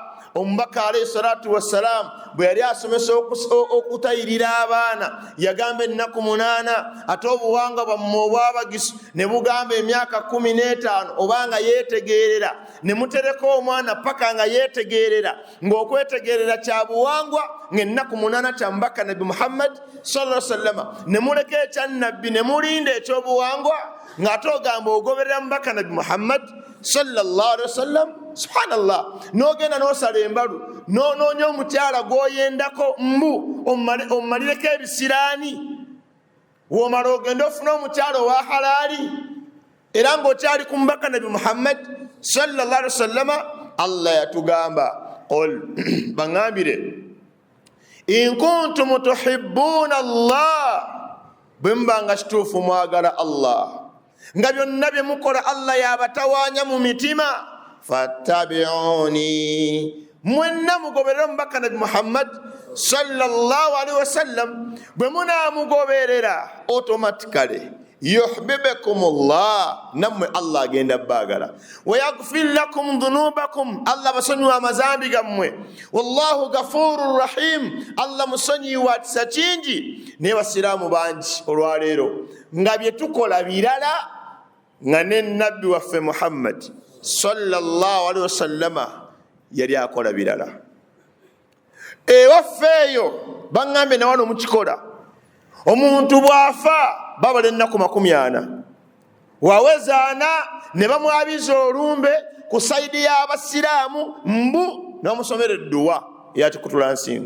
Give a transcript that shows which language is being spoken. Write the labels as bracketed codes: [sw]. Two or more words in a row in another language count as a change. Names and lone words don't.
[lg] Omubaka [ar] عليه الصلاة والسلام [lg] bwe yali asomesa okutayirira abaana yagamba ennaku 8 ate obuwanga bwammwe obwabagisu ne bugamba emyaka 15 obanga yeetegeerera ne mutereka omwana paka nga yeetegeerera ng'okwetegeerera kya buwangwa ng'ennaku 8 kya mubaka Nabi Muhammad [ar] صلى الله عليه وسلم [lg] ne muleka ekyannabbi ne mulinda ekyobuwangwa ng'ate ogamba ogoberera mubaka Nabi Muhammad [ar] صلى الله عليه وسلم. [lg] Subhanallah, n'ogenda n'osala embalu n'onoonya omukyala gw'oyendako mbu omumalireko ebisiraani, w'omala ogenda ofuna omukyala owa halaali era ng'okyali ku mubaka Nabi Muhammad [ar] صلى الله عليه وسلم. [lg] Allah yatugamba qul baŋŋambire [ar] إن كنتم تحبون الله, [lg] bwe muba nga kituufu mwagala Allah nga byonna bye mukola Allah yabatawaanya mu mitima, fattabi'uni mwenna mugoberera omubaka Nabi Muhammad [ar] صلى الله عليه وسلم. [lg] Bwe munaamugoberera automatically yuhibbukumullah, nammwe Allah agenda baagala, [ar] ويغفر لكم ذنوبكم, [lg] Allah basonyiwa amazambi gammwe, [ar] والله غفور رحيم, [lg] Allah musonyiwa kisa kingi. Naye basiraamu bangi olwaleero nga bye tukola birala nga ne nabbi waffe Muhammad [ar] صلى الله عليه وسلم [lg] yali akola birala. Ewafeeyo baŋŋambe na wano mukikola, omuntu bw'afa babala ennaku 40 wawezaana ne bamwabiza olumbe ku saidi y'abasiraamu mbu n'omusomera edduwa yakikutula nsingo.